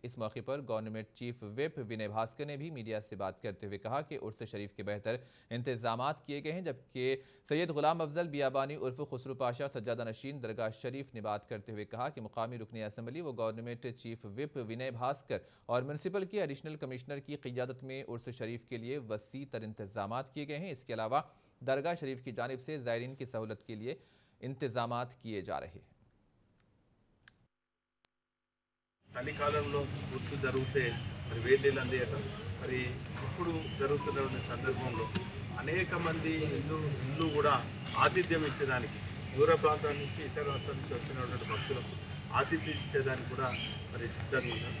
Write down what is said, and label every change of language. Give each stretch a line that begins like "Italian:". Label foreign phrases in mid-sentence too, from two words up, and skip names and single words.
Urdu: اس موقع پر
English: Government Chief Whip
Urdu: ونے بھاسکر نے بھی میڈیا سے بات کرتے ہوئے کہا کہ عرس شریف کے بہتر انتظامات کیے گئے ہیں، جبکہ سید غلام افضل بیابانی عرف خسرو پاشا سجادہ نشین درگاہ شریف نے بات کرتے ہوئے کہا کہ مقامی رکن اسمبلی و
English: Government Chief Whip
Urdu: ونے بھاسکر اور میونسپل کے
English: Additional Commissioner
Urdu: کی قیادت میں عرس شریف کے لیے وسیع تر انتظامات کیے گئے ہیں۔ اس کے علاوہ درگاہ شریف کی جانب سے زائرین کی سہولت کے لیے انتظامات کیے جا رہے ہیں۔
Telugu: చలికాలంలో ఉర్సు జరిగితే వేడినీళ్ళు అందేయటం ఇప్పుడు జరుగుతున్న సందర్భంలో అనేక మంది ఇల్లు కూడా ఆతిథ్యం ఇచ్చేదానికి దూర ప్రాంతాల నుంచి ఇతర రాష్ట్రాల నుంచి వచ్చినటువంటి భక్తులకు ఆతిథ్యం ఇచ్చేదానికి కూడా సిద్ధంగా ఉన్నారు.